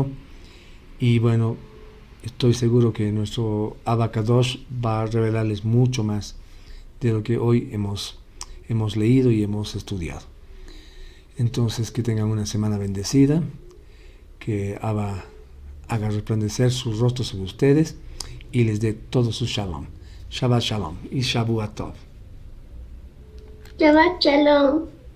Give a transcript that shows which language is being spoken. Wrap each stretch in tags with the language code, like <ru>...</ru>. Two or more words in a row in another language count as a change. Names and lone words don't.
<es>Y bueno, estoy seguro que nuestro</es> <he>Abba Kadosh</he> <es>va a revelarles mucho más de lo que hoy hemos leído y hemos estudiado. Entonces, que tengan una semana bendecida, que Abba haga resplandecer sus rostros sobre ustedes y les dé todo su shalom.</es> <he>Shabbat shalom y Shavuot tov. Shabbat shalom.</he>